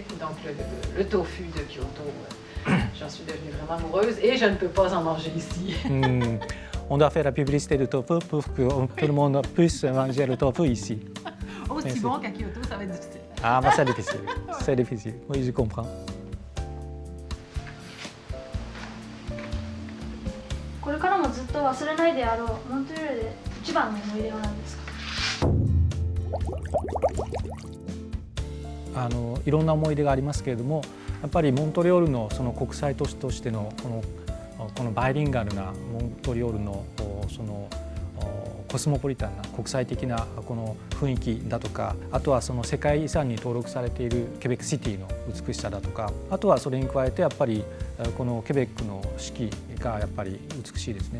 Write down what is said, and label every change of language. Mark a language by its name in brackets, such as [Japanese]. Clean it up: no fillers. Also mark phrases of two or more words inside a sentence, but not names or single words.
[French] Donc le tofu de Kyoto, j'en suis devenue vraiment amoureuse et je ne peux pas en manger ici. on doit faire la publicité de tofu pour que tout le monde puisse manger le tofu ici. Aussi Merci. bon qu'à Kyoto, ça va être difficile. Ah, bah, c'est difficile. C'est difficile. Oui, je comprends. [Japanese] これからもずっと忘れないであろうモントリオールで一番の思い出は何ですか？いろんな思い出がありますけれども、やっぱりモントリオールのその国際都市としてのこのバイリンガルなモントリオールのそのコスモポリタンな国際的なこの雰囲気だとか、あとはその世界遺産に登録されているケベックシティの美しさだとか、あとはそれに加えてやっぱりこのケベックの四季がやっぱり美しいですね。